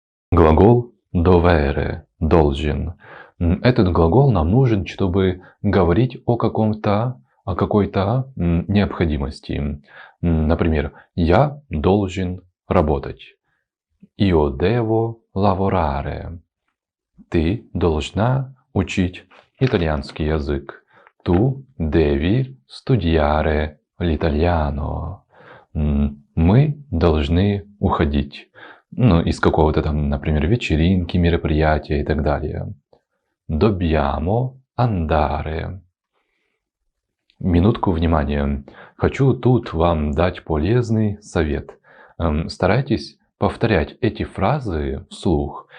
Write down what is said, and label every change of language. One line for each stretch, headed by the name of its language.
Russian: Глагол dovere – должен. Этот глагол нам нужен, чтобы говорить о какой-то необходимости. Например, я должен работать.
Italian: Io devo lavorare.
Russian: Ты должна учить итальянский язык.
Italian: Tu devi studiare l'italiano.
Russian: Мы должны уходить. Из какого-то там, например, вечеринки, мероприятия и так далее.
Italian: Dobbiamo andare.
Russian: Минутку внимания. Хочу тут вам дать полезный совет. Старайтесь повторять эти фразы вслух.